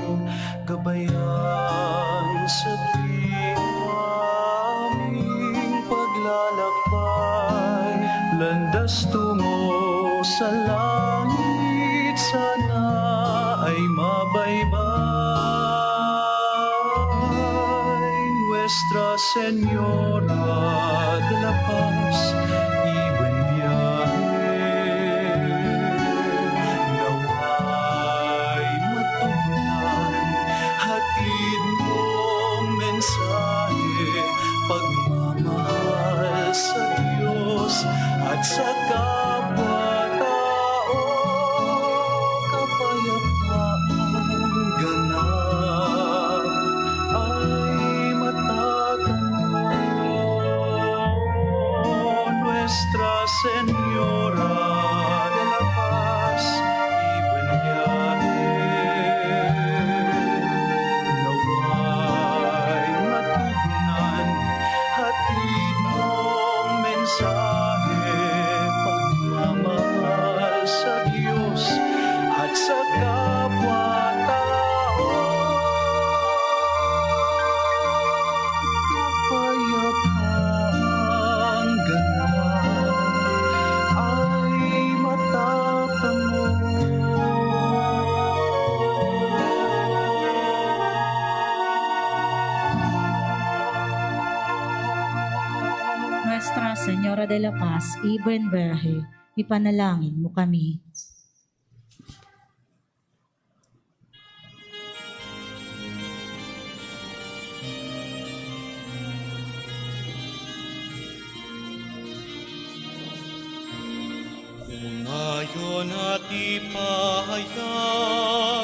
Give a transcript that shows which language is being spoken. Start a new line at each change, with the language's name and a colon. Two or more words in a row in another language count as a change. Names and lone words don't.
Filipino: Gabayan sa tuwing aming paglalakbay, landas tungo sa langit, sana ay mabaybay.
Spanish: Nuestra Señora de la Paz, y buen viaje,
Filipino: naway matupad, hatid mong mensahe, pagmamahal sa Diyos at sa kapwa-tao, kapayapaang ganap ay matatamo.
Spanish: Nuestra Señora de la Paz, y buen viaje,
Filipino: naway matugnan, hatid mong mensahe, pagmamahal sa Diyos at sa kapwa-tao, kapayapaang ganap ay matatamo.
Spanish: Nuestra Señora de la Paz, y buen viaje,
Filipino: ipanalangin mo kami. Umayon at ipahayag,